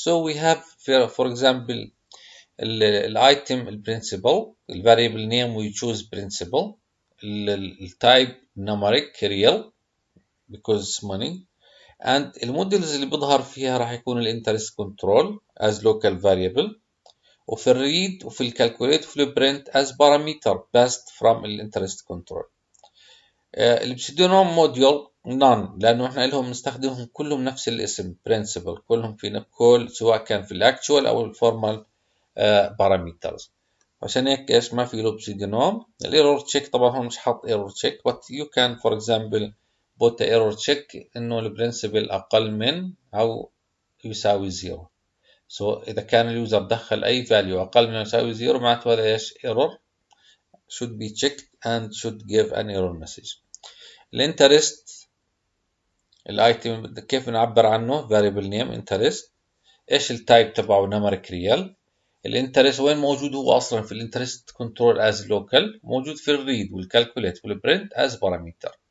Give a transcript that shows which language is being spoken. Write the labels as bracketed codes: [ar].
[en] So we have, for example, item principal, the variable name we choose principal, type numeric real because it's money, and [ar] المودلز اللي بيظهر فيها راح يكون الانترست كنترول [en] as local variable، [ar] وفي الريد وفي الكالكوليت وفي البرنت [en] as parameter passed from [ar] الانترست كنترول. البسيدونوم موديول none، لانه احنا لهم نستخدمهم كلهم نفس الاسم principal، كلهم في كل سواء كان في الاكتوال او الفورمال بارامترز. عشان هيك ايش ما في له بسيدونوم. الايرور تشيك طبعا هون مش حاط ايرور تشيك، [en] but you can for example put the error check [ar] انه البرنسبل اقل من او يساوي 0. So إذا كان اليوزر دخل أي value أقل من أو يساوي 0 معناته هذا إيش؟ [en] error should be checked and should give an error message. [ar] الانترست الايتم كيف نعبر عنه؟ [en] variable name interest. [ar] إيش التايب تبعه؟ numeric real. الانترست وين موجود هو أصلا؟ في الانترست كنترول [en] as local، [ar] موجود في الريد والكالكوليت والبرنت [en] as parameter.